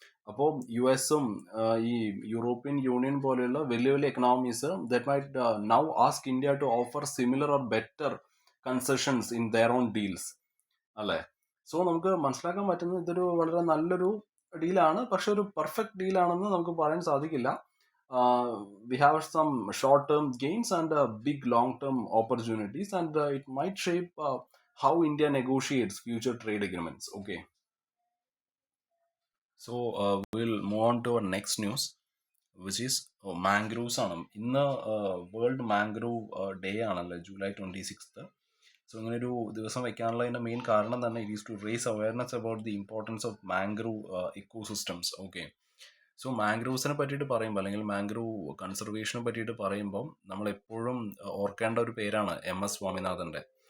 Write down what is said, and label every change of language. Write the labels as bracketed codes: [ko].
[ml] അപ്പോൾ US-ഉം ഈ European union പോലെയുള്ള വലിയ വലിയ [en] Economies that might now ask India to offer similar or better concessions in their own deals, അല്ലേ? [ml] സോ നമുക്ക് മനസ്സിലാക്കാൻ പറ്റുന്നത് ഇതൊരു വളരെ നല്ലൊരു ഡീലാണ്. പക്ഷെ ഒരു പെർഫെക്റ്റ് ഡീലാണെന്ന് നമുക്ക് പറയാൻ സാധിക്കില്ല. [en] We have some short-term gains and big long-term opportunities, and it might shape how India negotiates future trade agreements. Okay. So we'll move on to our next news. Which is mangroves ആണ്. [ml] ഇന്ന് world mangrove day ആണല്ലോ, July 26th. [en] so [ml] ഇങ്ങനെ ഒരു ദിവസം വെക്കാനുള്ളതിൻ്റെ main കാരണം തന്നെ [en] It is to raise awareness about the importance of mangrove ecosystems. [ml] Okay, so മാംഗ്രൂവ്സിനെ പറ്റിയിട്ട് പറയുമ്പോൾ, അല്ലെങ്കിൽ മാംഗ്രൂവ് കൺസർവേഷനെ പറ്റിയിട്ട് പറയുമ്പോൾ നമ്മൾ എപ്പോഴും ഓർക്കേണ്ട ഒരു പേരാണ് MS സ്വാമിനാഥൻ്റെ.